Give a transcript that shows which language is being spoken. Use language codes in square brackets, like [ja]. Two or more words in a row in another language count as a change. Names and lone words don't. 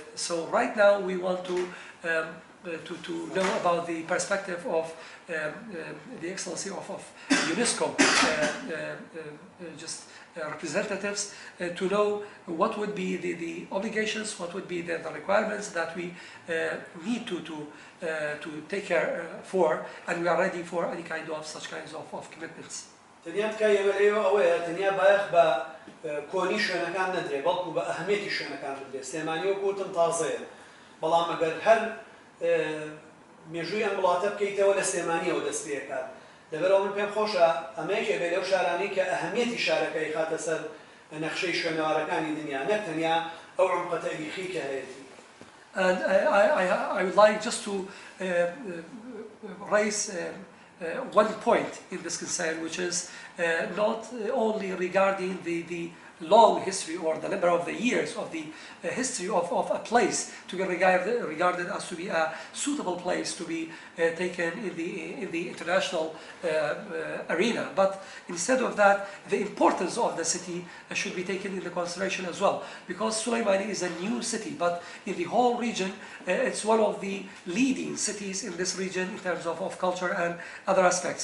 [en] So right now we want to know about the perspective of the excellency of UNESCO representatives to know what would be the obligations, what would be the requirements that we need to take care for, and we are ready for any kind of such kinds of commitments. [ckb] تەنیا تکایە ئێوە ئەوەیە تەنیا بایەخ بە کۆنی شوێنەکان نەدرێ بەڵکو بە ئەهەمیەتی شوێنەکان بدرێت. سلێمانی وەکوتم تازەیە بەڵام ئەگەر هەر مێژووی ئەم وڵاتە بکەیتەوە لە سلێمانیەوە دەست پێ دەکات. لەبەرەوە من پێم خۆشە ئەمەیەکێ بێت لەو شارانەی کە ئەهەمیەتی شارەکەی خاتە سەر نەخشەی شوێنەوارەکانی دنیا نەک تەنیا ئەو عمقە تاریخی کە هەیەتی. [en] And I would like just to raise one point in this concern, which is not only regarding the long history or the number of the years of the history of a place to be regarded as to be a suitable place to be taken in the international arena, but instead of that the importance of the city should be taken into consideration as well, because Süleymani is a new city, but in the whole region it's one of the leading cities in this region in terms of culture and other aspects.